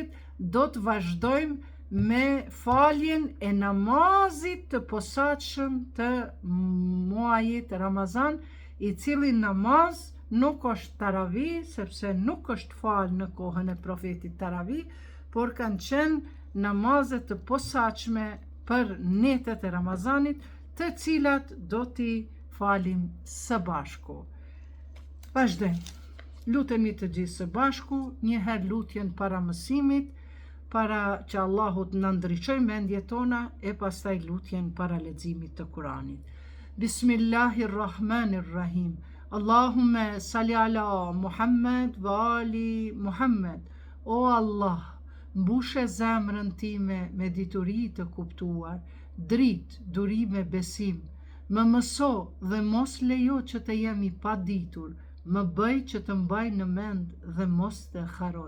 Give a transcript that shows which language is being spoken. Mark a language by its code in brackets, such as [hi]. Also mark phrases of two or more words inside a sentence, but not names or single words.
[sq] do të vazhdojmë me faljen e namazit të posaçëm të muajit Ramazan, i cili namaz nuk është taravi, sepse nuk është falë në kohën e profetit taravi, por kanë qenë namazet të posaçme për netet e Ramazanit, të cilat do t'i falim së bashku. Vazhdojmë. Lutemi të gjithë së bashku, njëherë lutjen para mësimit, para që Allahut në ndriçoj mendjet tona, e pastaj lutjen para leximit të Kuranit. [ar] بسم الله الرحمن الرحيم. اللهم صل على محمد وعلى آل محمد. [sq] O Allah, mbushe zemrën time me dituri të kuptuar, dritë, duri me besim, më mëso dhe mos lejo që të jemi pa ditur, më bëj që të mbaj në mend dhe mos të haroj.